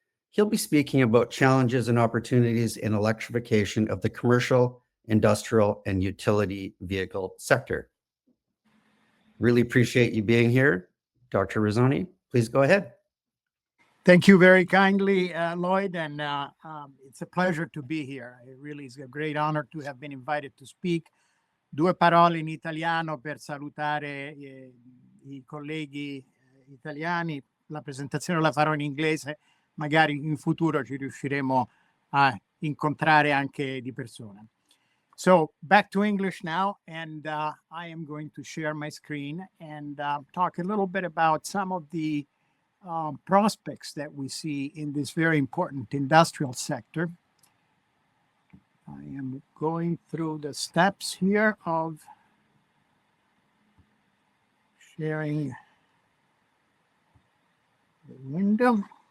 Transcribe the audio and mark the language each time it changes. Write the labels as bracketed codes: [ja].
[en] He'll be speaking about challenges and opportunities in electrification of the commercial, industrial, and utility vehicle sector. Really appreciate you being here. Dr. Rizzoni, please go ahead. Thank you very kindly, Lloyd, and it's a pleasure to be here. It really is a great honor to have been invited to speak. [it] Due parole in italiano per salutare i colleghi italiani. La presentazione la farò in inglese, magari in futuro ci riusciremo a incontrare anche di persona. [en] So back to English now, and I am going to share my screen and talk a little bit about some of the prospects that we see in this very important industrial sector. I am going through the steps here of sharing the window.